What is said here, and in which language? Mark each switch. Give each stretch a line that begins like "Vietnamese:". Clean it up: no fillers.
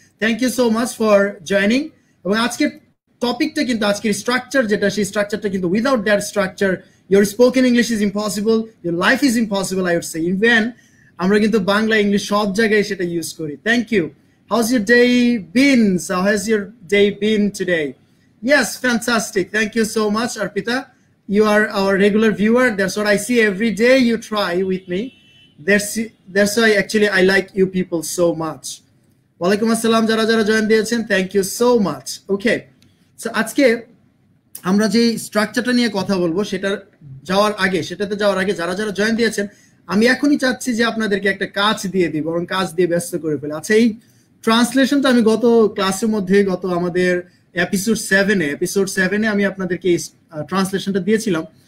English: Thank you so much for joining.
Bangla: এবং আজকের টপিকটা কিন্তু, আজকের স্ট্রাকচার যেটা, সেই স্ট্রাকচারটা কিন্তু
English: Without that structure your spoken English is impossible, your life is impossible, I would say.
Bangla: Even আমরা কিন্তু বাংলা ইংলিশ সব জায়গায় সেটা ইউজ করি।
English: Thank you. How's your day been? So how has your day been today? Yes, fantastic. Thank you so much, Arpita. You are our regular viewer. That's what I see every day. You try with me. That's why actually I like you people so much.
Bangla: Walaikum assalam jara jara join দিয়েছেন,
English: thank you so much. Okay, so
Bangla: আজকে আমরা যে স্ট্রাকচারটা নিয়ে কথা বলবো সেটাতে যাওয়ার আগে যারা যারা জয়েন দিয়েছেন, আমি এখনই চাচ্ছি যে আপনাদেরকে একটা কাজ দিয়ে দিব, এবং কাজ দিয়ে ব্যস্ত করে ফেলে। আচ্ছা, এই ট্রান্সলেশনটা আমি গত ক্লাসের মধ্যে, গত আমাদের এপিসোড 7-এ আমি আপনাদেরকে এই ট্রান্সলেশনটা দিয়েছিলাম।